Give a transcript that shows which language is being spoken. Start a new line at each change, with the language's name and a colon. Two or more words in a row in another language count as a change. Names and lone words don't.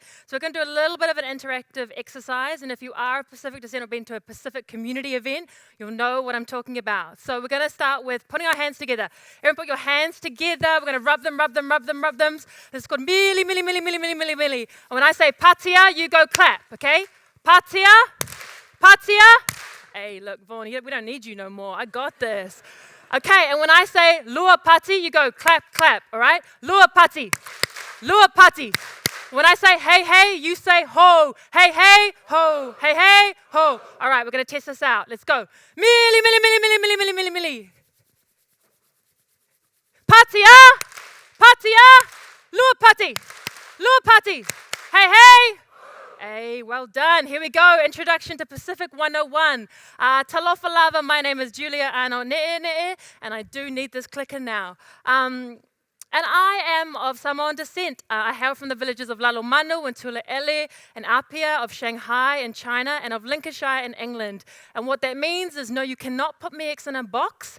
English: So we're going to do a little bit of an interactive exercise, and if you are of Pacific descent or been to a Pacific community event, you'll know what I'm talking about. So we're going to start with putting our hands together. Everyone put your hands together. We're going to rub them, rub them, rub them, rub them. This is called
Samoan: mili, mili, mili, mili, mili, mili, mili.
English: And when I say patia, you go clap, okay?
Samoan: Patia, patia.
English: Hey, look, Vaughan, we don't need you no more. I got this. Okay, and when I say
Samoan: lua pati,
English: you go clap, clap, all right?
Samoan: Lua pati, lua pati.
English: When I say hey, hey, you say ho. Hey, hey, ho. Hey, hey, ho. All right, we're going to test this out. Let's go.
Samoan: Mili, mili, mili, mili, mili, mili, mili, mili. Patia, patia, lua pati, lua pati.
English: Hey, hey. Hey, well done. Here we go. Introduction to Pacific 101.
Samoan: Talofa lava.
English: My name is Julia Arnott-NeeNee, and I do need this clicker now. And I am of Samoan descent. I hail from the villages of Lalomanu and Tulaele and Apia, of Shanghai in China, and of Lincolnshire in England. And what that means is, no, you cannot put me in a box.